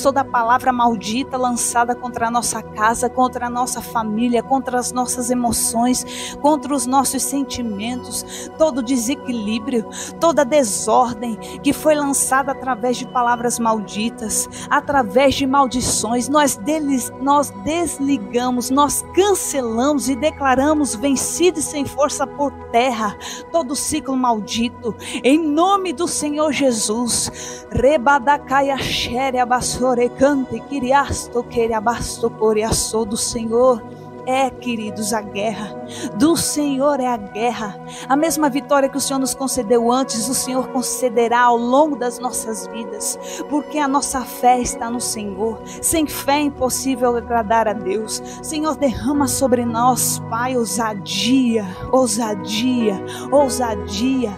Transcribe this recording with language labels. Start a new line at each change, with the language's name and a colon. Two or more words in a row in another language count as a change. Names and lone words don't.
Portuguese: Toda palavra maldita lançada contra a nossa casa, contra a nossa família, contra as nossas emoções, contra os nossos sentimentos, todo desequilíbrio, toda desordem que foi lançada através de palavras malditas, através de maldições, nós desligamos, nós cancelamos e declaramos vencido e sem força por terra todo ciclo maldito, em nome do Senhor Jesus. Rebadacaia xere abassore cante quiriasto quere abasto coreaço. Do Senhor é, queridos, a guerra. Do Senhor é a guerra. A mesma vitória que o Senhor nos concedeu antes, o Senhor concederá ao longo das nossas vidas, porque a nossa fé está no Senhor. Sem fé é impossível agradar a Deus. Senhor, derrama sobre nós, Pai, ousadia, ousadia, ousadia.